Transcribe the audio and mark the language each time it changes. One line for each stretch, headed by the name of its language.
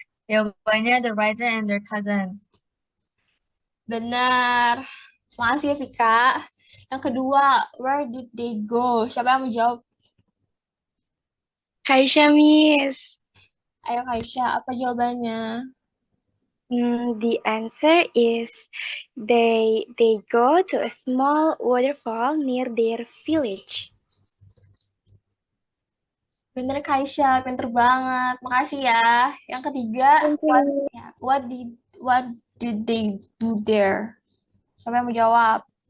Indonesian: Jawabannya
English: the writer and their cousin.
Indonesian: benar. Makasih ya, Vika. Yang kedua,
English: where did they go?
Indonesian: Siapa yang mau jawab? Kaisha, Miss. Ayo, Kaisha, apa jawabannya?
English: The answer is they go to a small waterfall near their village.
Indonesian: Bener, Kaisha, pinter banget. Makasih ya. Yang ketiga,
English: Thank you. what did they do there?
Indonesian: Siapa yang mau jawab?